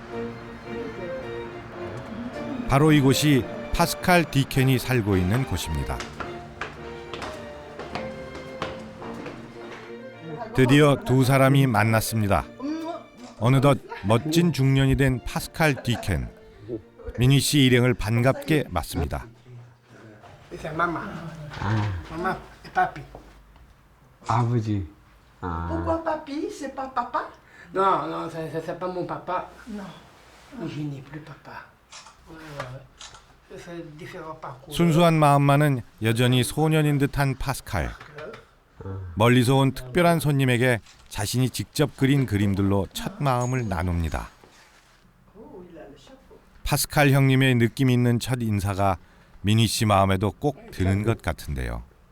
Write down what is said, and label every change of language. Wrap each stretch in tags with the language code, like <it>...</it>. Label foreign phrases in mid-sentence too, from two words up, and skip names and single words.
<ko>바로 이곳이 파스칼 디켄이 살고 있는 곳입니다. 드디어 두 사람이 만났습니다. 어느덧 멋진 중년이 된 파스칼 디켄. 민희 씨 일행을 반갑게 맞습니다.</ko> <fr>C'est maman. Maman et papi.</fr> <ko>아버지.</ko> <fr>Pourquoi papi? C'est pas papa? Non, non, c'est pas mon papa. Non. Je n'ai plus papa. C'est différent parcours.</fr> <ko>순수한 마음만은 여전히 소년인 듯한 파스칼. 멀리서 온 특별한 손님에게 자신이 직접 그린 그림들로 첫 마음을 나눕니다. 파스칼 형님의 느낌 있는 첫 인사가 민희 씨 마음에도 꼭 드는 것 같은데요.</ko>